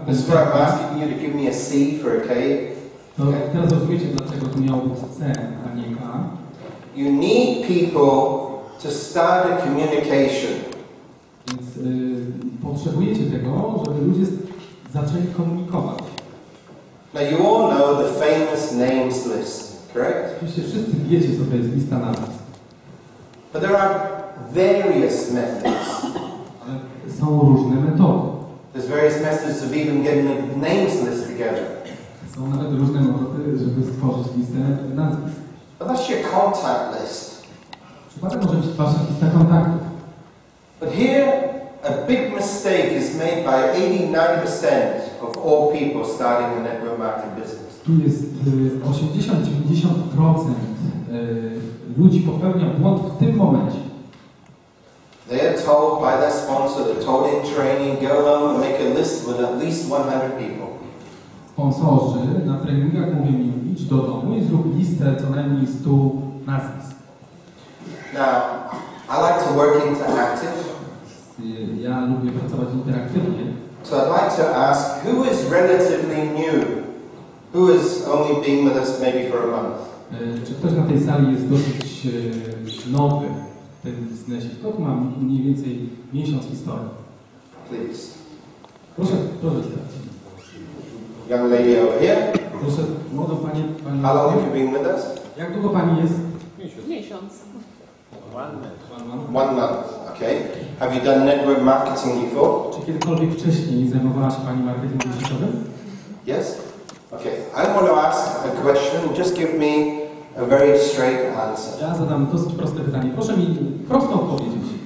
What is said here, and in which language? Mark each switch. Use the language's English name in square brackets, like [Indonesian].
[English] this is where I'm asking you to give me a C for a K. [Polish] to teraz rozumiecie, dlaczego to miało być C, a nie K. [English] You need people to start a communication. [Polish] Więc potrzebujecie tego, żeby ludzie zaczęli komunikować. [English] Now you all know the famous names list, correct? [Polish] Oczywiście wszyscy wiecie, co to jest lista nazwisk. [English] But there are various methods. [Polish] Ale są różne metody. [English] There's various methods of even getting the names list together. [Polish] Są nawet różne metody, żeby stworzyć listę nazwisk. [English] But that's your contact list. [Polish] Przypadek może być wasza lista kontaktów. [English] But here, a big mistake is made by 80-90% of all people starting a network marketing business. [Polish] Tu jest 80-90% ludzi popełnia błąd w tym momencie. [English] They are told by their sponsor, they're told in training, go home and make a list with at least 100 people. [Polish] Sponsorzy na treningach mówią im, idź do domu i zrób listę co najmniej 100 nazwisk. [English] Now, I like to work interactive. [Polish] Ja lubię pracować interaktywnie. [English] So I'd like to ask, who is relatively new? Who is only been with us maybe for a month? [Polish] Czy ktoś na tej sali jest dosyć nowy w tym biznesie? Kto ma mniej więcej miesiąc historii? [English] Please. [Polish] Proszę stać. [English] Young lady over here. [Polish] Proszę, młodą Pani. [English] How long have you been with us? [Polish] Jak długo Pani jest? Miesiąc. [English] 1 month. Okay. Have you done network marketing before? [Polish] Czy kiedykolwiek wcześniej zajmowała się Pani marketingiem sieciowym? [English] Yes? Okay. I want to ask a question. Just give me a very straight answer. [Polish] Ja zadam dosyć proste pytanie. Proszę mi prosto odpowiedzieć.